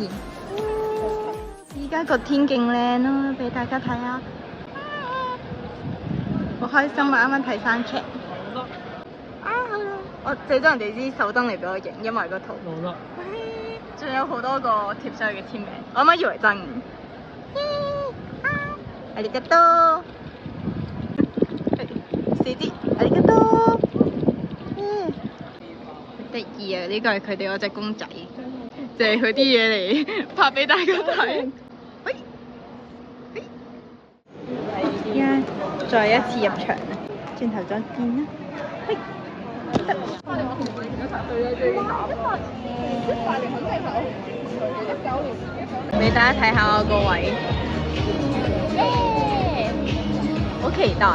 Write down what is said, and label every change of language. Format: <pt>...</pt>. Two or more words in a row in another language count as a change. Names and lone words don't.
<yue>依家個天勁靚咯，俾大家睇下。好開心啊！啱啱睇山劇。我借咗人哋啲手燈嚟俾我影，因為個圖。冇啦。仲有好多個貼上去嘅簽名，我啱啱以為真。</yue> <ja>ありがとう。四啲，ありがとう。</ja> <yue>得意啊！呢個係佢哋嗰隻公仔，借佢啲嘢嚟拍俾大家睇。喂，而家再一次入場啦，轉頭再見啦。喂，俾大家睇下我個位，好期待！</yue>